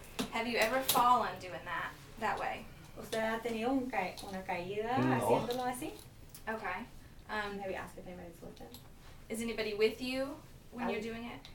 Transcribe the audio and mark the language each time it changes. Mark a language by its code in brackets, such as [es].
[en] Have you ever fallen doing that way? [es] ¿Usted ha tenido una caída No. haciéndolo así? [en] Okay. Maybe ask if anybody's with him. Is anybody with you when you're doing it?